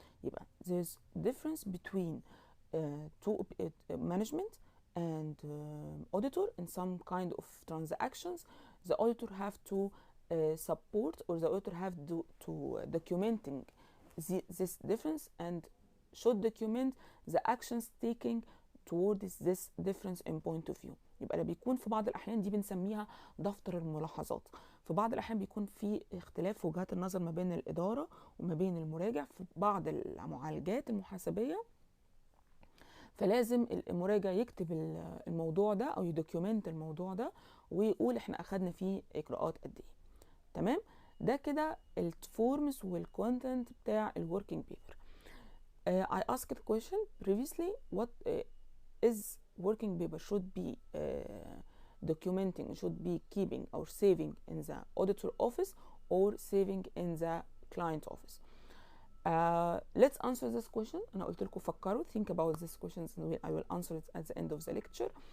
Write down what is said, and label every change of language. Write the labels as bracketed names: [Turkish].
[English] يبقى there's difference between two management and auditor in some kind of transactions. The auditor have to support or the auditor have to documenting this difference and should document the actions taken towards this difference in point of view. [Arabic] يبقى بيكون في بعض الأحيان دي بنسميها دفتر الملاحظات. في بعض الأحيان بيكون في اختلاف في وجهات النظر ما بين الإدارة وما بين المراجع في بعض المعالجات المحاسبية، فلازم المراجع يكتب الموضوع ده أو يدوكيومنت الموضوع ده ويقول احنا أخدنا فيه إجراءات قد إيه. تمام؟ ده كده الفورمز والكونتنت بتاع الوركينج بيبر. [English] I asked a question previously, what is working paper should be documenting, should be keeping or saving in the auditor office or saving in the client office. Let's answer this question. [Arabic] أنا قلت لكم فكروا, [English] think about these questions and I will answer it at the end of the lecture.